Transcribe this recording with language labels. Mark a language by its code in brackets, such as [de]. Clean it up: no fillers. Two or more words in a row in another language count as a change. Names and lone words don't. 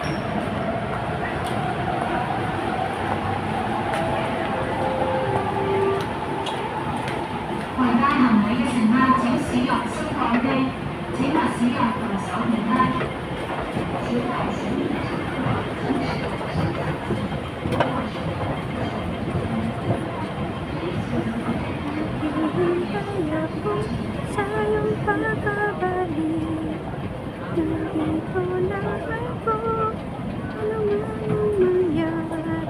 [yue] 攜帶行李嘅乘客請使用升降機，請勿使用扶手電梯。小孩請 [tl] Hihintay ako sa iyong pagkabalik. Nandito lang ako, ano man ang mangyari.